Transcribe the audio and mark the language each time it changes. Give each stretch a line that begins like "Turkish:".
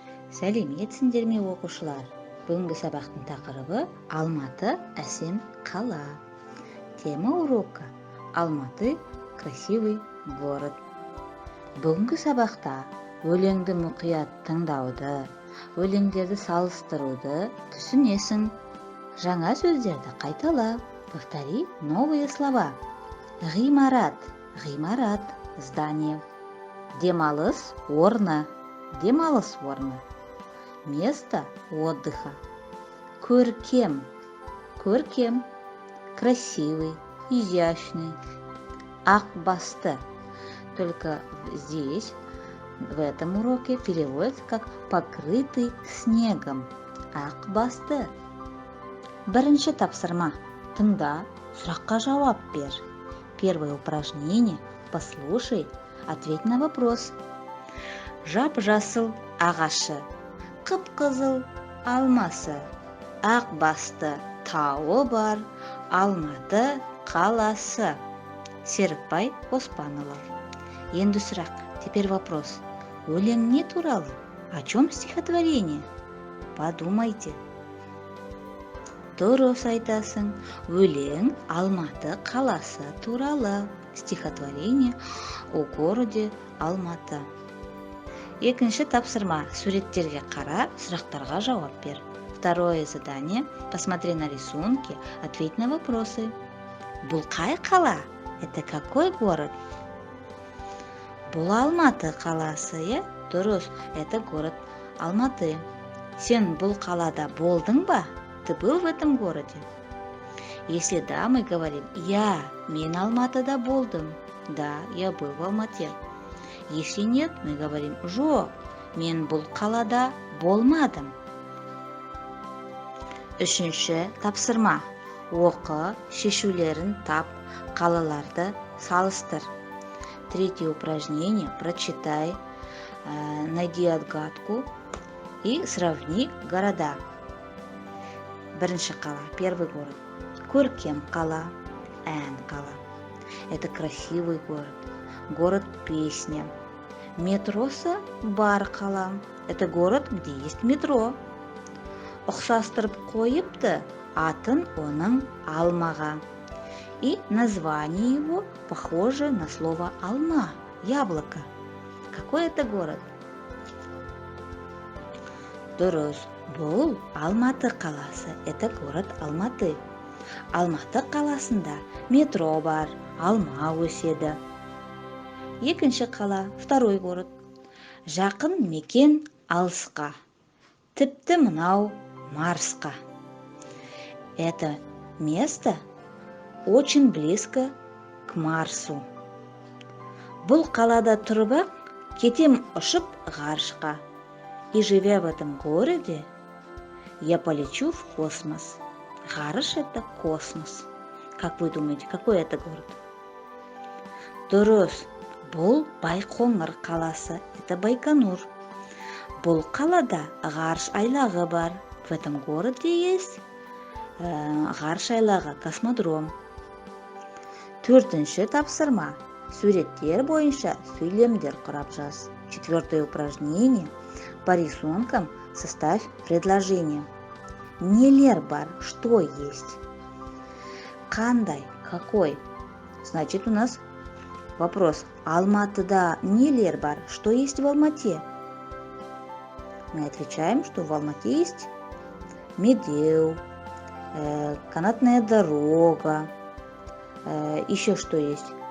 Kazakh: Сәлеметсіңдер ме оқушылар? Бүгінгі сабақтың тақырыбы Алматы әсем қала.
Russian: Тема урока Алматы красивый город.
Kazakh: Бүгінгі сабақта өлеңді мұқият тыңдауды, өлеңдерді салыстыруды түсінесің. Жаңа сөздерді қайтала.
Russian: Повтори новые слова.
Kazakh: Ғимарат, ғимарат, здание. Демалыс орны, демалыс орны.
Russian: Место отдыха. Көркем, көркем. Красивый, изящный. Ақбасты. Только здесь, в этом уроке, переводится как покрытый снегом.
Kazakh: Ақбасты. Бірінші тапсырма. Тыңда, сұраққа жауап бер.
Russian: Первое упражнение. Послушай, ответь на вопрос.
Kazakh: Жап-жасыл ағашы, қып-қызыл алмасы, Ақбасты тауы бар, Алматы қаласы. Серікбай Оспанова. Енді сұрақ.
Russian: Теперь вопрос.
Kazakh: Өлең не туралы?
Russian: О чем стихотворение? Подумайте.
Kazakh: Дұрыс айтасың. Өлең Алматы қаласы туралы.
Russian: Стихотворение о городе Алматы.
Kazakh: Екінші тапсырма. Суреттерге қара, сұрақтарға жауап бер.
Russian: Второе задание. Посмотри на рисунки, ответь на вопросы.
Kazakh: Бұл қай қала?
Russian: Это какой город?
Kazakh: Бұл Алматы қаласы, е?
Russian: Дұрыс, это город Алматы.
Kazakh: Сен бұл қалада болдың ба?
Russian: Ты был в этом городе? Если да, мы говорим,
Kazakh: мен Алматыда болдым.
Russian: Да, я был в Алмате. Если нет, мы говорим,
Kazakh: жоқ, мен бұл қалада болмадым. Үшінші тапсырма. Оқы, шешулерін тап, қалаларды салыстыр.
Russian: Третье упражнение. Прочитай, найди отгадку и сравни города.
Kazakh: Бірінші қала,
Russian: первый город.
Kazakh: Көркем қала, ән қала.
Russian: Это красивый город. Город песня.
Kazakh: Метросы бар қала.
Russian: Это город, где есть метро.
Kazakh: Ұқсастырып қойыпты атын оның алмаға.
Russian: И название его похоже на слово алма, яблоко. Какой это город?
Kazakh: Дұрыс. Бұл Алматы қаласы.
Russian: Это город Алматы.
Kazakh: Алматы қаласында метро бар, алма өседі. Екінші қала,
Russian: второй город.
Kazakh: Жақын мекен алысқа. Тіпті мынау Марсқа.
Russian: Это место очень близко к Марсу.
Kazakh: Бұл қалада тұрып, кетем ұшып ғарышқа.
Russian: И живя в этом городе, я полечу в космос. Ғарыш — это космос. Как вы думаете, какой это город?
Kazakh: Дұрыс. Бұл Байқоңыр қаласы.
Russian: Это Байконур.
Kazakh: Бұл қалада ғарыш айлағы бар.
Russian: В этом городе есть ғарыш айлағы, космодром.
Kazakh: Төртінші тапсырма. Суреттер бойынша сөйлемдер құрап жаз.
Russian: Четвертое упражнение. По рисункам составь предложение.
Kazakh: Нелер бар,
Russian: что есть? Қандай, какой? Значит, у нас вопрос.
Kazakh: Алматыда нелер бар,
Russian: что есть в Алмате? Мы отвечаем, что в Алмате есть медеу, канатная дорога, еще что есть?